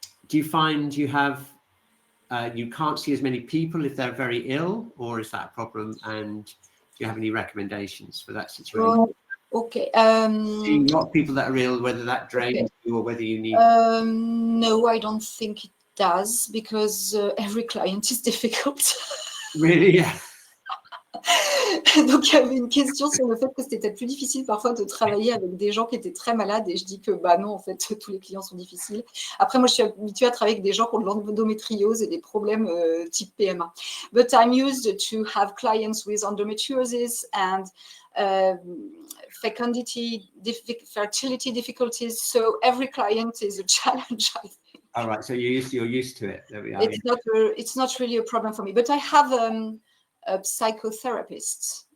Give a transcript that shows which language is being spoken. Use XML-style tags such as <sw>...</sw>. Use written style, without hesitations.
<en>Do you find you have you can't see as many people if they're very ill, or is that a problem? And do you have any recommendations for that situation? Okay. Seeing a lot of people that are ill, whether that drains you or whether you need. No, I don't think it does because every client is difficult. Really? Yeah.</en> <fr>Donc, il y avait une question sur le fait que c'était peut-être plus difficile parfois de travailler avec des gens qui étaient très malades et je dis que non, en fait, tous les clients sont difficiles. Après, moi, je suis habituée à travailler avec des gens qui ont de l'endométriose et des problèmes type PMA.</fr> <en>But I'm used to have clients with endometriosis and fertility difficulties. So every client is a challenge, I think. All right. So you're used to it. There we are. It's not really a problem for me. But I have a psychotherapist.</en>